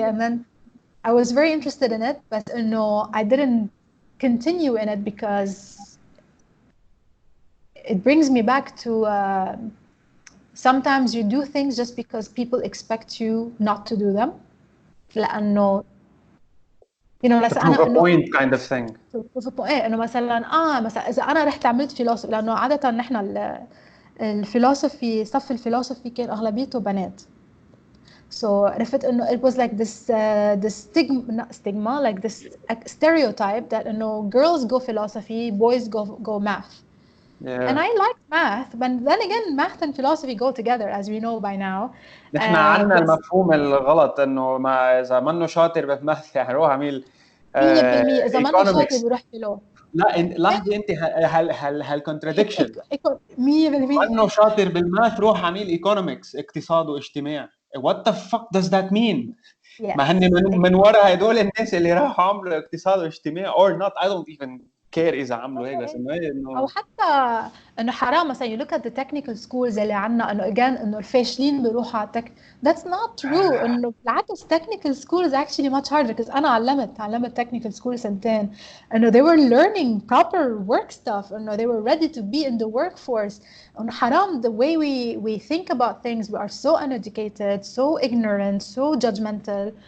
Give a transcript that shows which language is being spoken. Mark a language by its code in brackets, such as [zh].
[en] And then I was very interested in it, but no, I didn't continue in it because it brings me back to sometimes you do things just because people expect you not to do them. لأنه you know, to prove a point kind of thing. [ar] إنه مثلا إذا أنا رحت عملت فيلسوفي, لأنه عادة نحن الفلسفي, صف الفلسفي كان أغلبيته بنات. [en] So [ar] عرفت إنه [en] it was like this stigma, like this stereotype that إنه girls go philosophy, boys go math. Yeah. And I like math, but then again math and philosophy go together, as we know by now. [ar] نحن عندنا المفهوم الغلط إنه ما إذا منه شاطر بالماث يعني روح عميل 100% إذا منه شاطر بيروح فيلو. لا لاحظي انت هالكونتراديكشن 100% انه شاطر بالماث روح عميل ايكونومكس اقتصاد واجتماع. [en] what the fuck does that mean؟ [ar] ما هن من ورا هدول الناس اللي راحوا عملوا اقتصاد واجتماع [en] or not I don't even care [ar] اذا عملوا هيك، بس انه او حتى انه حرام مثلا [en] you look at the technical schools [ar] اللي عندنا انه again انه الفاشلين بيروحوا على [en] that's not true. [ar] انه بالعكس [en] technical school is actually much harder because [ar] انا علمت [en] technical school [ar] سنتين انه [en] they were learning proper work stuff انه they were ready to be in the workforce. [ar] انه حرام [en] the way we think about things, we are so uneducated, so ignorant, so judgmental.